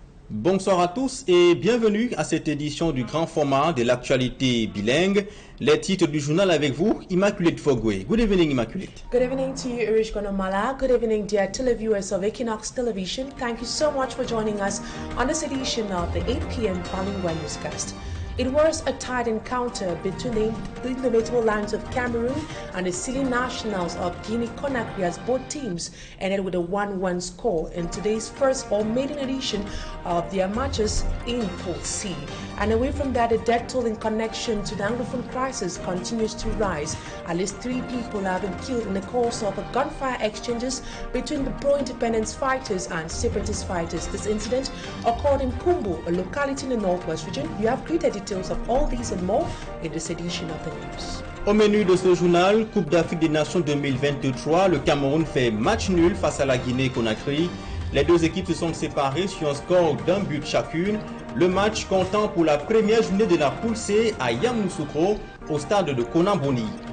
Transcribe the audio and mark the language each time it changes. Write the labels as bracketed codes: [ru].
[fr] Bonsoir à tous et bienvenue à cette édition du grand format de l'actualité bilingue. Les titres du journal avec vous, Immaculate Fogwe. [en] Good evening, Immaculate. Good evening to you, Irish Gonomala. Good evening, dear televiewers of Équinoxe Television. Thank you so much for joining us on this edition of the 8 p.m. Bilingue newscast. It was a tight encounter between the indomitable lions of Cameroon and the silly nationals of Guinea-Conakry as both teams ended with a 1-1 score in today's first or maiden edition of the amateurs in Pool C. And away from that, the death toll in connection to the Anglophone crisis continues to rise. At least 3 people have been killed in the course of a gunfire exchanges between the pro-independence fighters and separatist fighters. This incident occurred in Kumbo, a locality in the northwest region. You have greater details of all these and more in this edition of the news. [fr] Au menu de ce journal, Coupe d'Afrique des Nations 2023, le Cameroun fait match nul face à la Guinée-Conakry. Les deux équipes se sont séparées sur un score d'1 but chacune. Le match comptant pour la première journée de la poule C à Yamoussoukro, au stade de Konamboni.